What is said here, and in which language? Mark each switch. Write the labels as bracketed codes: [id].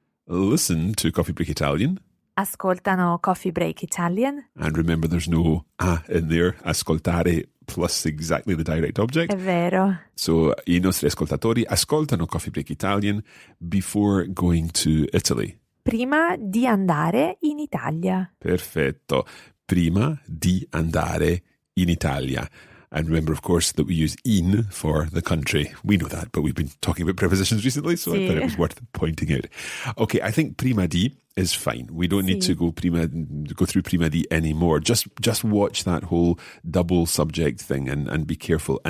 [en] listen to Coffee Break Italian. [it] Ascoltano Coffee Break Italian. [en] And remember, there's no in there. Ascoltare plus exactly the direct object. [it] È vero. [en] So, [it] I nostri ascoltatori ascoltano [en] Coffee Break Italian before going to Italy. [it] Prima di andare in Italia. Perfetto. Prima di andare in Italia. [en] And remember, of course, that we use in for the country. We know that, but we've been talking about prepositions recently, so I thought it was worth pointing out. Okay, I think prima di is fine. We don't need to go through prima di anymore. Just watch that whole double subject thing and be careful.